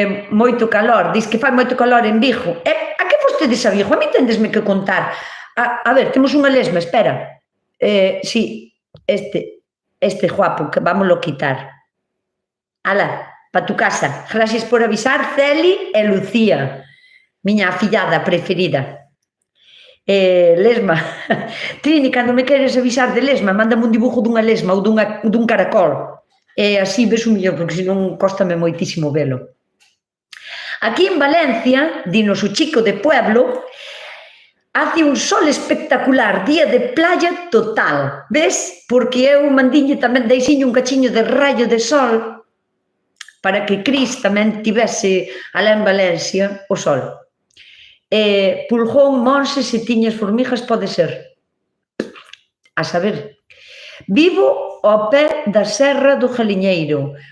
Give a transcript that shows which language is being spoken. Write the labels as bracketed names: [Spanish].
[Galician] Moito calor, dis que fai moito calor en Vigo. A que fostedes a Vigo? A mí tendesme que contar. A ver, temos unha lesma, espera. Sí, este guapo, que vámoslo quitar. Ala, pa tu casa. Gracias por avisar, Celi e Lucía, miña afillada preferida. Lesma, Trini, cando me queres avisar de lesma, mándame un dibujo dunha lesma ou dun caracol, e así ves o millor, porque senón cóstame moitísimo velo. [Spanish] Aquí en Valencia, [Galician] dinos o chico [Spanish] de pueblo, hace un sol espectacular, día de playa total, ves? [Galician] Porque eu mandinlle tamén, deixinlle un cachiño de rayo de sol para que Cris tamén tivese alá en Valencia o sol. Pulgón, Monse, se tiñas formigas pode ser. A saber. Vivo ao pé da Serra do Galiñeiro.